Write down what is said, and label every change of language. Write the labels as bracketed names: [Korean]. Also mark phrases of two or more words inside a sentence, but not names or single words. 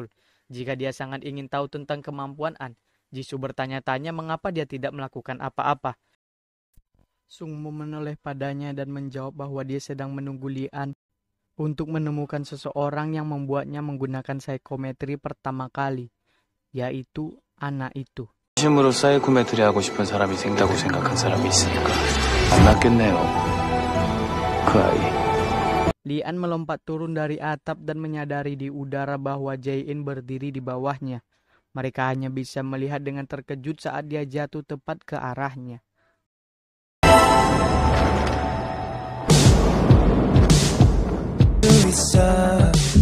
[Indonesian] Jika dia sangat ingin tahu tentang kemampuan An, Jisoo bertanya-tanya mengapa dia tidak melakukan apa-apa. Sungmo menoleh padanya dan menjawab bahwa dia sedang menunggu Lian untuk menemukan seseorang yang membuatnya menggunakan psikometri pertama kali, yaitu anak itu. [Korean] 진심으로 사이코메트리 하고 싶은 사람이 생다고 생각한 사람이 있으니까 만났겠네요. 그 아이. [Indonesian] Lian melompat turun dari atap dan menyadari di udara bahwa Jae-in berdiri di bawahnya. Mereka hanya bisa melihat dengan terkejut saat dia jatuh tepat ke arahnya. Bisa